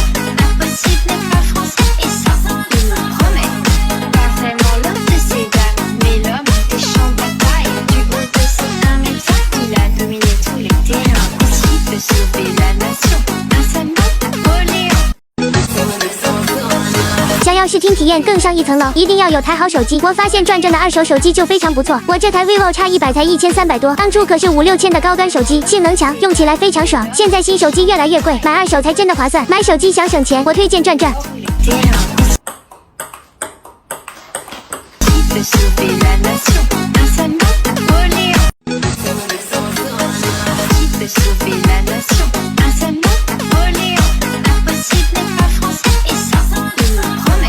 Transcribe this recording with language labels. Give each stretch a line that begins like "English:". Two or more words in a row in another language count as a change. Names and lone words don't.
French: L'impossible n'est pas français et ça, il nous promet. Pas vraiment l'homme de ces dames, mais l'homme des champs de bataille. Du haut de ses 1,20 m, il a dominé tous les terrains. Qui peut sauver la nation? Un seul nom, Napoléon.
Chinese: 想要视听体验更上一层楼，一定要有台好手机。我发现转正的二手手机就非常不错，我这台 vivo X100才1300多，当初可是5、6千的高端手机，性能强，用起来非常爽。现在新手机越来越贵，买二手才真的划算。买手机想省钱，我推荐转正。
French: Qui peut sauver la nation? Un seul nom, Napoléon. Qui peut sauver la nation? Un seul nom, Napoléon. L'impossible n'est pas français et ça, il nous promet.